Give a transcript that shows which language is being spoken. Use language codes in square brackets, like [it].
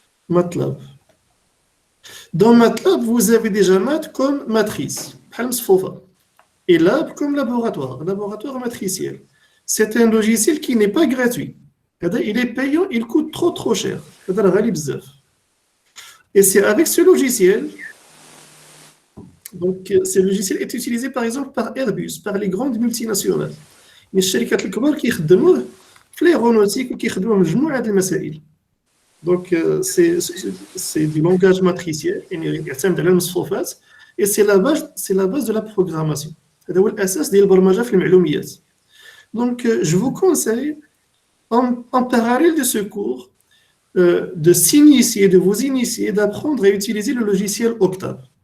[fr] MATLAB. Dans MATLAB, vous avez déjà math comme matrice, et lab comme laboratoire matriciel. C'est un logiciel qui n'est pas gratuit. Il est payant, il coûte trop cher. Et c'est avec ce logiciel, donc ce logiciel est utilisé par exemple par Airbus, par les grandes multinationales. [ar] Mais الشركات الكبار كيخدموه في l'aéronautique وكيخدموه مجموعة د المسائل. [fr] Donc c'est du langage matriciel, [ar] يعتمد على المصفوفات, [fr] et c'est la base de la programmation. [ar] هذا هو الأساس ديال البرمجة في المعلوميات. [fr] Donc je vous conseille en parallèle de ce cours de s'initier, de vous initier, d'apprendre à utiliser le logiciel Octave.